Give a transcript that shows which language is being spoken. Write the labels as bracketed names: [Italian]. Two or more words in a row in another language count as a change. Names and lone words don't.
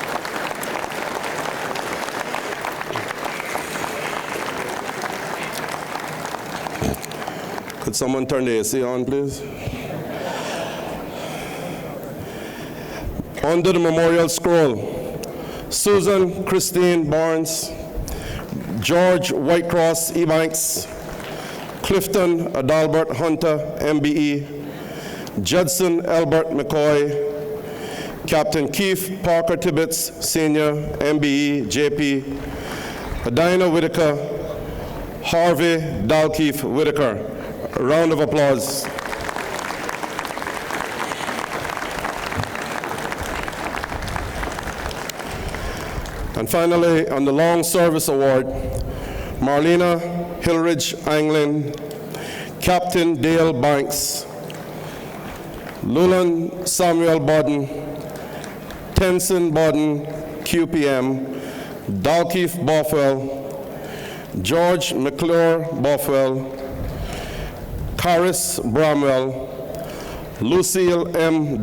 [English] Could someone turn the AC on, please? Under the memorial scroll, Susan Christine Barnes, George Whitecross Ebanks, Clifton Adalbert Hunter, MBE, Judson Albert McCoy, Captain Keith Parker Tibbetts, Senior, MBE, JP, Adina Whitaker, Harvey Dalkeith Whitaker. A round of applause. And finally, on the Long Service Award, Marlena Hillridge Anglin, Captain Dale Banks, Lulan Samuel Bodden, Tenson Bodden, QPM, Dalkeith Bothwell, George McClure Bothwell, Caris Bramwell, Lucille M.